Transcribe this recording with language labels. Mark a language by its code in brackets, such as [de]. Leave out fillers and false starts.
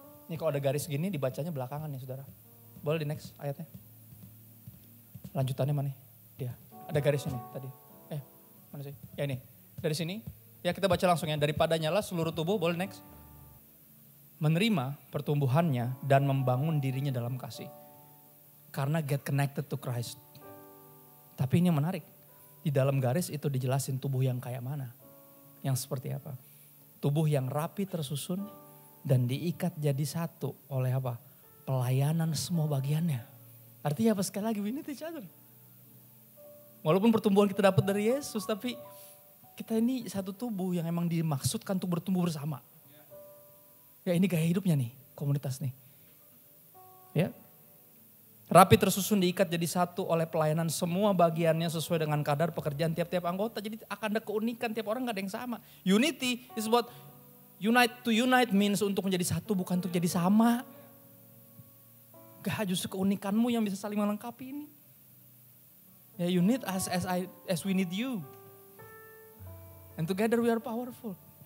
[id] Ini kalau ada garis gini dibacanya belakangan ya saudara. Boleh di next ayatnya. Lanjutannya mana? Dia. Ada garisnya nih tadi. Mana sih? Ya ini. Dari sini. Ya kita baca langsung ya. Daripadanya lah seluruh tubuh. Boleh next. Menerima pertumbuhannya dan membangun dirinya dalam kasih. Karena [en] get connected to Christ. [id] Tapi ini yang menarik. Di dalam garis itu dijelasin tubuh yang kayak mana. Yang seperti apa. Tubuh yang rapi tersusun dan diikat jadi satu oleh apa? Pelayanan semua bagiannya. Artinya apa? Sekali lagi [en] we need each other. [id] Walaupun pertumbuhan kita dapat dari Yesus, tapi kita ini satu tubuh yang emang dimaksudkan untuk bertumbuh bersama. Ya ini gaya hidupnya nih, komunitas nih. Ya. Rapi tersusun diikat jadi satu oleh pelayanan semua bagiannya sesuai dengan kadar pekerjaan tiap-tiap anggota. Jadi akan ada keunikan, tiap orang gak ada yang sama. [en] Unity is what to unite means [id] untuk menjadi satu, bukan untuk jadi sama. Gak justru keunikanmu yang bisa saling melengkapi ini. [en] Ya you need us as we need you. And together we are powerful.